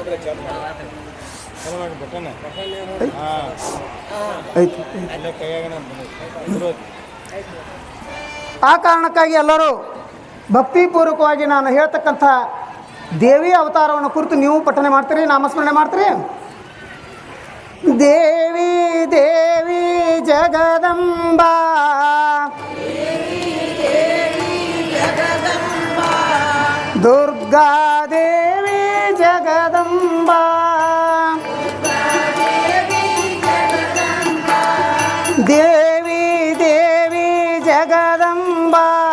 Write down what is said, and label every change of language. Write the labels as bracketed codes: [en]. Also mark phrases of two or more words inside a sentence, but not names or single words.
[kn] ಐತಿ. ಆ ಕಾರಣಕ್ಕಾಗಿ ಎಲ್ಲರೂ ಭಕ್ತಿಪೂರ್ವಕವಾಗಿ ನಾನು ಹೇಳ್ತಕ್ಕಂಥ ದೇವಿ ಅವತಾರವನ್ನು ಕುರಿತು ನೀವು ಪಠನೆ ಮಾಡ್ತೀರಿ, ನಾಮಸ್ಮರಣೆ ಮಾಡ್ತೀರಿ. ದೇವಿ ದೇವಿ ಜಗದಂಬಾ, ದುರ್ಗಾ ದೇವಿ ಜಗದಂಬಾ, ದೇವಿ ದೇವಿ ಜಗದಂಬಾ,